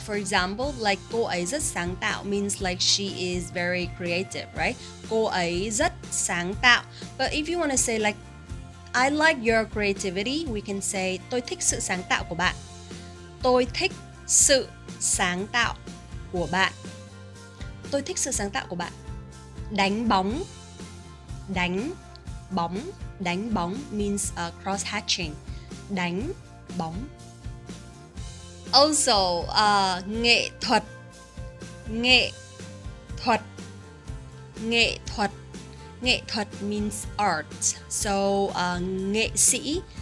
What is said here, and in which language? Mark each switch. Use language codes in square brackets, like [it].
[en] For example, like [vi] cô ấy rất sáng tạo [en] means like she is very creative, right? [vi] Cô ấy rất sáng tạo. [en] But if you want to say like I like your creativity, we can say [vi] tôi thích sự sáng tạo của bạn. Tôi thích sự sáng tạo của bạn. Tôi thích sự sáng tạo của bạn. Đánh bóng. Đánh bóng. [en] Đánh bóng means cross-hatching. [vi] Đánh bóng. Also, nghệ thuật. Nghệ thuật. Nghệ thuật. Nghệ thuật [en] means art. [vi] So, nghệ sĩ.